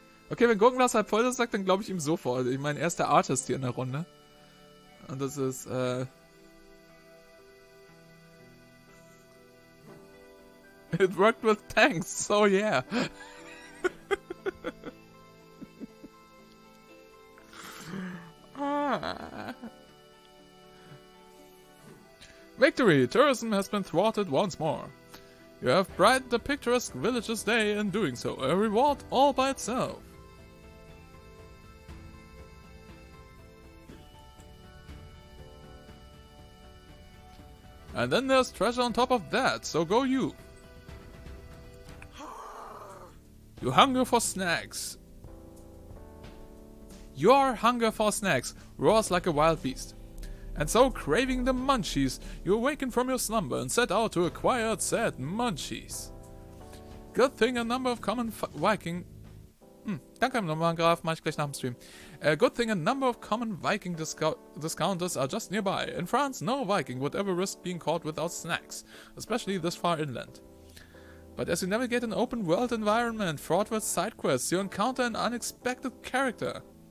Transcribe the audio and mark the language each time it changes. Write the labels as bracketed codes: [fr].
[de] Okay, wenn Gurkenglas halb voll ist, sagt, dann glaube ich ihm sofort. Ich meine, er ist der Artist hier in der Runde. Und das ist, [en] It worked with tanks, so yeah. Victory! Tourism has been thwarted once more. You have brightened the picturesque village's day in doing so, a reward all by itself. And then there's treasure on top of that, so go you. You hunger for snacks. Your hunger for snacks roars like a wild beast. And so, craving the munchies, you awaken from your slumber and set out to acquire said munchies. Good thing a number of common Viking... [de] danke nochmal, Graf, mach ich gleich nach dem Stream. [en] Good thing a number of common Viking discounters are just nearby. In France, no Viking would ever risk being caught without snacks, especially this far inland. But as you navigate an open world environment fraught with side quests, you encounter an unexpected character.